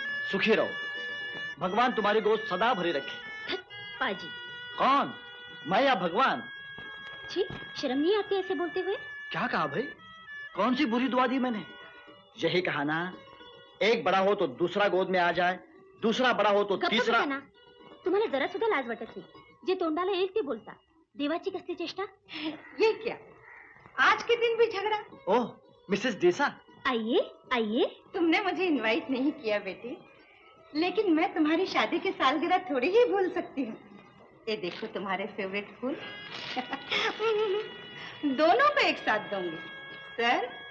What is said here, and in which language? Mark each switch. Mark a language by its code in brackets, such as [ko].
[hi] सुखी रहो, भगवान तुम्हारी गोद सदा भरी रखे। पाजी। कौन, मैं या भगवान? छी, शर्म नहीं आती ऐसे बोलते हुए? क्या कहा भाई? कौन सी बुरी दुआ दी मैंने? यही कहा ना, एक बड़ा हो तो दूसरा गोद में आ जाए, दूसरा बड़ा हो तो तीसरा। [mr] तुम्हाला जरा सुद्धा लाज वाटत नाही, जे तोंडाला येईल ते बोलता, देवाची कसली चेष्टा? [hi] ये क्या, आज के दिन भी झगड़ा? ओह मिसेस देसा, आइए आइए। तुमने मुझे इनवाइट नहीं किया बेटी, लेकिन मैं तुम्हारी शादी की सालगिरह थोड़ी ही भूल सकती हूँ। ये देखो तुम्हारे फेवरेट फूल दोनों को एक साथ दूंगी। सर,